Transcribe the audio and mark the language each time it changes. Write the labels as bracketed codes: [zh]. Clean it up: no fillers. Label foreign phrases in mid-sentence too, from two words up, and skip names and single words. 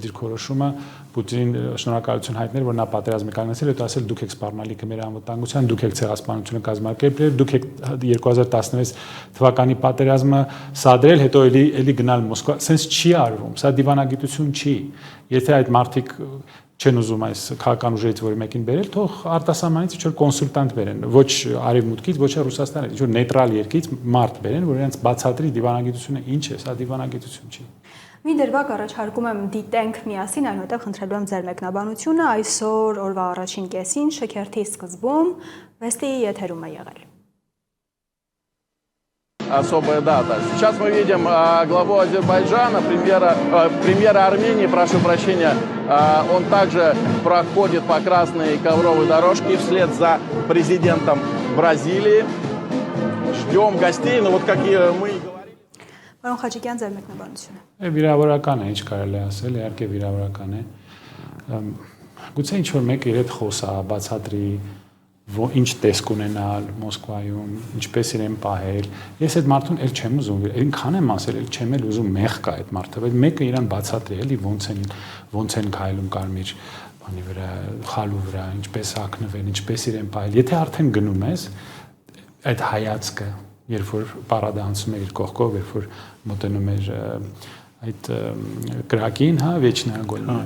[hy] դիրքորոշումը, Պուտինին շնորհակալություն հայտնել, որ նա պատերազմ է կանգնեցրել, հետո ասել դուք եք սպառնալիքը մեր անվտանգության, դուք եք ցեղասպանությունը կազմակերպել, դուք եք 2016 թվականի պատերազմը սադրել, հետո էլի գնալ Մոսկվա։ Սենց չի արվում, սա դիվանագիտություն չի։ Եթե այդ մարդիկ չեն ուզում այս քաղաքական ուժերից որի մեկին բերել, թող արտասահմանից ինչ որ կոնսուլտանտ բերեն, ոչ արևմուտքից, ոչ Ռուսաստանից, ինչ որ նեյտրալ երկրից մարդ բերեն, որ իրենց բացատրի դիվանագիտությունը ինչ է, սա դիվանագիտություն չի։ Մի դրվագ առաջարկում եմ դիտենք միասին, այնուհետև խնդրելու եմ ձեր մեկնաբանությունը այսօր օրվա առաջին կեսին շքերթի սկզբում Վեստի եթերում է եղել։ [ru] Особая дата. Сейчас мы видим главу Азербайджана, премьера Армении, прошу прощения, он также проходит по красной ковровой дорожке вслед за президентом Бразилии. Ждем гостей, но вот как и мы и говорили. [hy] Պարոն Խաչիկյան, ձեր մեկնաբանությունը։ Վիրավորական է, ինչ կարելի ասել, իհարկե վիրավորական է։ գուցե ինչ որ մեկը իր հետ խոսա, բացատրի, ինչ տեսք ունենալ Մոսկվայում, ինչպես իրեն պահել։ Ես այդ մարդուն էլ չեմ ուզում, այնքան եմ ասել, էլ չեմ էլ ուզում մեղ կա այդ մարդը, բայց մեկը իրան բացատրի, էլի ոնց են քայլում կարմիր բանի վրա, խալու վրա, ինչպես ակնվել, ինչպես իրեն պահել։ Եթե արդեն գնում ես, այդ հայացքը, երբ որ պարադը անցնում է իր կողքով, երբ որ մոտենում էր այդ կրակին, հա, վեճնագոյն։